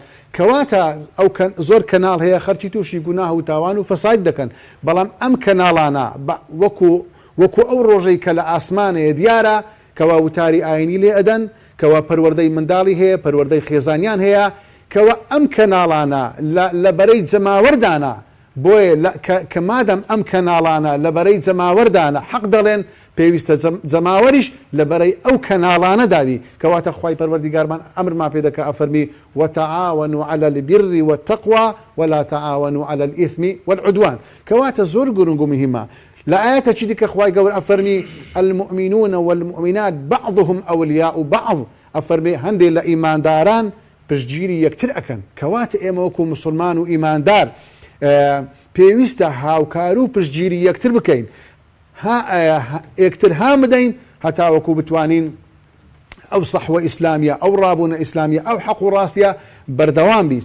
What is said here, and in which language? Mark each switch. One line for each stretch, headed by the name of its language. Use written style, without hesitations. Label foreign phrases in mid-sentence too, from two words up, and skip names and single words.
Central Kurdish: کەواتە ئەو زۆر کەناڵ هەیە خەرچی تووشی گوناه و تاوان و فەساد دەکەن، بەڵام ئەم کەناڵانە وەکو ئەو ڕۆژەی کە لە ئاسمانەیە دیارە کەوا وتاری ئاینی لێ ئەدەن، کەوا پەروەردەی منداڵی هەیە، پەروەردەی خێزانیان هەیە، کەوا ئەم کەناڵانە لە بەرەی جەماوەردانە، بۆیە کە مادەم ئەم کەناڵانە لە بەرەی جەماوەردانە حەق دەڵێن، پێویستە جەماوەریش لە بەرەی ئەو کەناڵانە داوی. کەواتە خوای پەروەردیگارمان ئەمرمان پێ دەکا، ئەفەرمی
Arabic: وتعاونوا على البر والتقوى ولا تعاونوا على الإثم والعدوان.
Central Kurdish: کەواتە زۆر گرنگ و مهمە. لە ئاەتێکی دیکە خوای گەورە ئەفەرمی
Arabic: المؤمنون والمؤمنات بعضهم أولياء بعض،
Central Kurdish: ئەفەرمی هەندێک لە ئیمانداران پشتگیری یەکتر ئەکەن. کەواتە ئێمە وەکو مسلمان و ئیماندار پێویستە هاوکار و پشتگیری یەکتر بکەین، یەکتر ها بدەین هەتا وەکو بتوانین ئەو سەحوە ئیسلامیە، ئەو ڕابوونە ئیسلامیە، ئەو حەق و ڕاستیە بەردەوام بی.